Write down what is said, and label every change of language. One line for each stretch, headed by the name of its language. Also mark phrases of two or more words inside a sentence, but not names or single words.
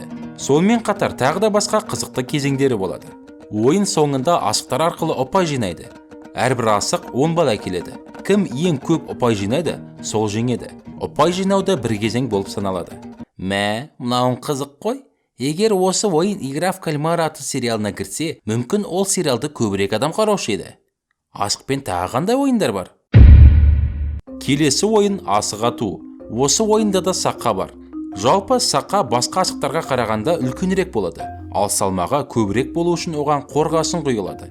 Kazakh: Сонымен қатар тағы да басқа қызықты кезеңдері болады. Ойын соңында асықтар арқылы ұпай жинайды. Әрбір асық 10 бал әкеледі. Кім ең көп ұпай жинайды, сол жеңеді. Ұпай жинауда бір кезең болып саналады. Мынауың қызық қой. Егер осы ойын «Игра в кальмара» атты сериалына кірсе, мүмкін ол сериалды көбірек адам қараушы еді. Асықпен тағы қандай ойындар бар? Келесі ойын асық ату. Осы ойында да сақа бар. Жалпы сақа басқа асықтарға қарағанда үлкенірек болады. Ал салмағы көбірек болу үшін оған қорғасын құйылады.